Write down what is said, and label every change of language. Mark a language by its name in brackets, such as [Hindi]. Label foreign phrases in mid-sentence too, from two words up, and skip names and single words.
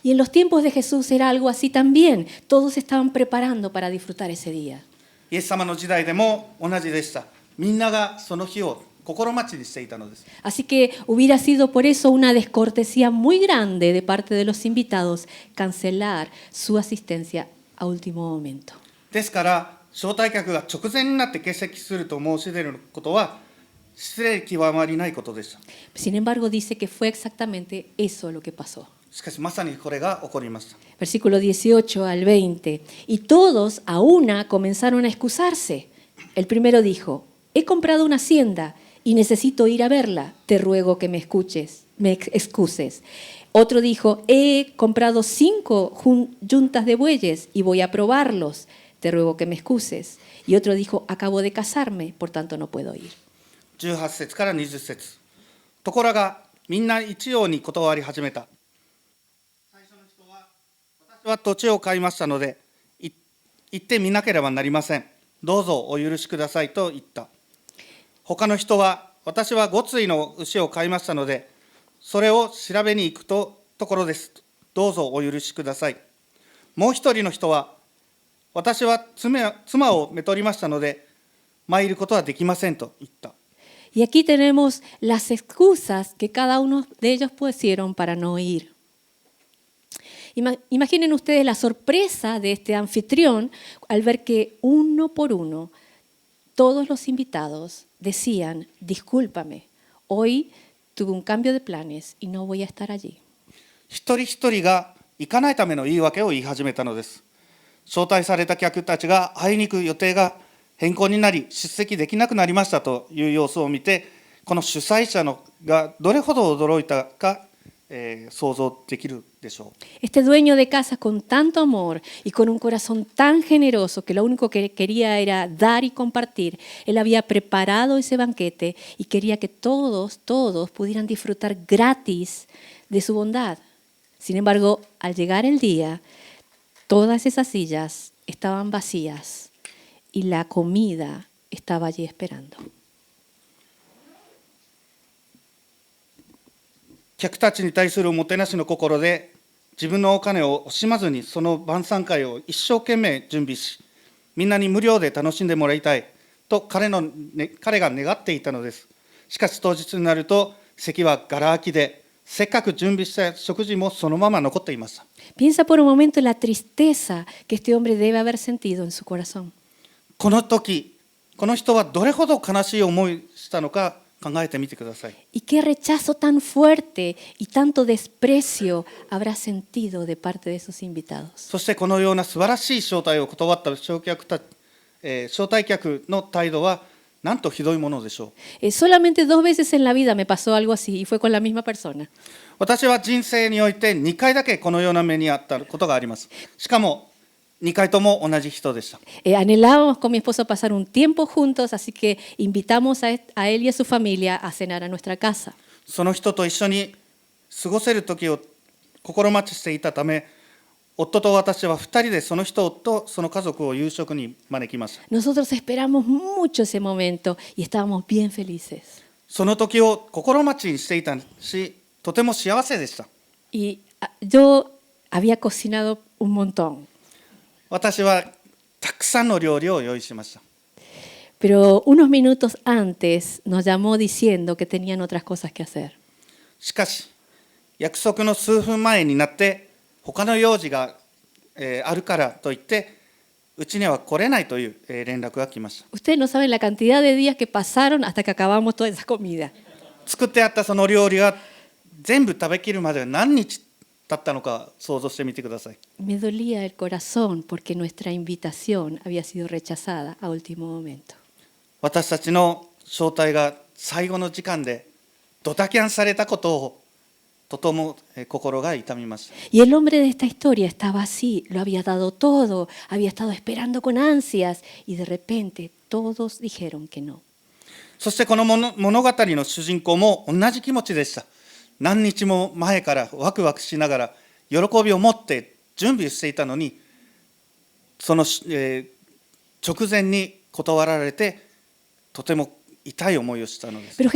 [Spanish] Y en los tiempos de Jesús era algo así también. Todos se estaban preparando para disfrutar ese día. [Japanese] イエス様の時代でも同じでした。みんながその日を心待ちにしていたのです。 [Spanish] Así que hubiera sido por eso una descortesía muy grande de parte de los invitados cancelar su asistencia a último momento. [Japanese] ですから招待客が直前になって欠席すると申し出ることは失礼極まりないことでした。 [Spanish] Sin embargo, dice que fue exactamente eso lo que pasó. [Japanese] しかしまさにこれが起こりました。 [Spanish] Versículo 18 al 20. Y todos a una comenzaron a excusarse. El primero dijo, he comprado una hacienda y necesito ir a verla. Te ruego que me excuses. Otro dijo, he comprado 5 yuntas de bueyes y voy a probarlos. Te ruego que me excuses. Y otro dijo, acabo de casarme, por tanto no puedo ir. [Japanese] 18 節から20節。ところがみんな一様に断り始めた。最初の人は、私は土地を買いましたので、行ってみなければなりません。どうぞお許しくださいと言った。他の人は、私は5対の牛を買いましたので、それを調べに行くところです。どうぞお許しください。もう一人の人は、私は妻をめとりましたので、参ることはできませんと言った。 [Spanish] Y aquí tenemos las excusas que cada uno de ellos pusieron para no ir. Imaginen ustedes la sorpresa de este anfitrión al ver que uno por uno todos los invitados decían, discúlpame, hoy tuve un cambio de planes y no voy a estar allí. [Japanese] 一人一人が行かないための言い訳を言い始めたのです。招待された客たちが会いに行く予定が変更になり出席できなくなりましたという様子を見て、この主催者がどれほど驚いたか、想像できるでしょう。 [Spanish] Este dueño de casa con tanto amor y con un corazón tan generoso que lo único que quería era dar y compartir, él había preparado ese banquete y quería que todos pudieran disfrutar gratis de su bondad. Sin embargo, al llegar el día, todas esas sillas estaban vacías y la comida estaba allí esperando. [Japanese] 客たちに対するおもてなしの心で、自分のお金を惜しまずにその晩餐会を一生懸命準備し、みんなに無料で楽しんでもらいたいと彼が願っていたのです。しかし当日になると席はがら空きで、せっかく準備した食事もそのまま残っていました。 [Spanish] Piensa por un momento en la tristeza que este hombre debe haber sentido en su corazón. [Japanese] この時、この人はどれほど悲しい思いしたのか考えてみてください。 [Spanish] Y qué rechazo tan fuerte y tanto desprecio habrá sentido de parte de sus invitados. [Japanese] そしてこのような素晴らしい招待を断った招待客の態度はなんとひどいものでしょう。 [Spanish] Solamente 2 veces en la vida me pasó algo así y fue con la misma persona. [Japanese] 私は人生において2回だけこのような目にあったことがあります。しかも2回とも同じ人でした。 [Spanish] Anhelábamos con mi esposo pasar un tiempo juntos, así que invitamos a él y a su familia a cenar a nuestra casa. [Japanese] その人と一緒に過ごせる時を心待ちしていたため、夫と私は2人でその人とその家族を夕食に招きました。 [Spanish] Nosotros esperamos mucho ese momento y estábamos bien felices. [Japanese] その時を心待ちにしていたし、とても幸せでした。 [Spanish] Y yo había cocinado un montón, [Japanese] 私はたくさんの料理を用意しました。 [Spanish] pero unos minutos antes nos llamó diciendo que tenían otras cosas que hacer. [Japanese] しかし、約束の数分前になって、他の用事が、あるからといって、うちには来れないという、連絡が来ました。 [Spanish] Ustedes no saben la cantidad de días que pasaron hasta que acabamos toda esa comida. [Japanese] 作ってあったその料理が全部食べきるまで何日経ったのか想像してみてください。 [Spanish] Me dolía el corazón porque nuestra invitación había sido rechazada a último momento. [Japanese] 私たちの招待が最後の時間でドタキャンされたことをとても心が痛みました。 [Spanish] Y el hombre de esta historia estaba así, lo había dado todo, había estado esperando con ansias y de repente todos dijeron que no. [Japanese] そしてこの物語の主人公も同じ気持ちでした。何日も前からワクワクしながら喜びを持って準備していたのに、その、直前に断られてとても痛い思いをしたのです。